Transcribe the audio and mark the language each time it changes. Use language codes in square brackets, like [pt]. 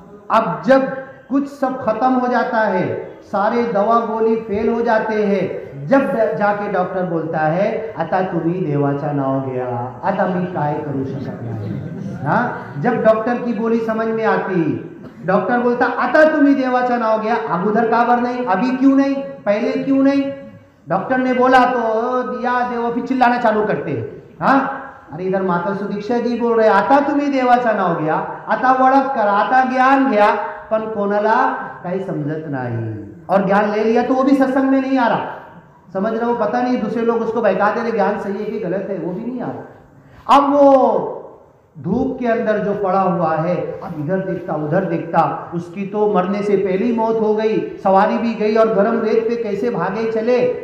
[hi] अब जब कुछ सब खत्म हो जाता है, सारे दवा गोली फेल हो जाते हैं, जब जाके डॉक्टर बोलता है [mr] आता तुम्ही देवाचा नाव गया, आता मी काय करू शकत नाही। [hi] हाँ, जब डॉक्टर की बोली समझ में आती, डॉक्टर बोलता [mr] आता तुम्ही देवाचा नाव गया, [hi] अब उधर काबर नहीं, अभी क्यों नहीं, पहले क्यों नहीं? डॉक्टर ने बोला तो दिया देवा, फिर चिल्लाना चालू करते हैं। [mr] हाँ, [hi] अरे इधर माता सुदीक्षा जी बोल रहे [mr] आता तुम्ही देवाचा नाव घ्या, आता ओळख करा, आता ज्ञान घ्या, पण कोणाला काही समजत नाही। [hi] और ज्ञान ले लिया तो वो भी सत्संग में नहीं आ रहा, समझ रहे हो, पता नहीं दूसरे लोग उसको बहका दे रहे ज्ञान सही है कि गलत है, वो भी नहीं आ रहा। अब वो धूप के अंदर जो पड़ा हुआ है, अब इधर देखता उधर देखता, उसकी तो मरने से पहले ही मौत हो गई, सवारी भी गई, और गर्म रेत पे कैसे भागे चले।